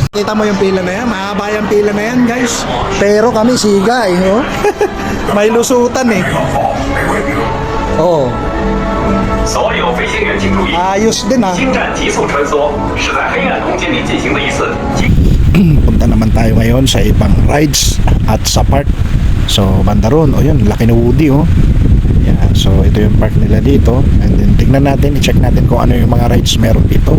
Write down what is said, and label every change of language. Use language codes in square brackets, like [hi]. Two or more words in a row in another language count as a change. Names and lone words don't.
[tl] Kita mo yung pila na yan, mahaba yung pila na yan guys. Pero kami siga eh, no? May lusutan eh. Oo. [zh] 所有飞行员请注意， [tl] Ayos din ah. [zh] 星战急速穿梭是在黑暗空间里进行的一次 [tl] Punta naman tayo ngayon sa ibang rides at sa park. So banda ron, o yun, laki ni Woody oh. Yan, so ito yung park nila dito. [en] And then [tl] tignan natin, i-check natin kung ano yung mga rides meron dito.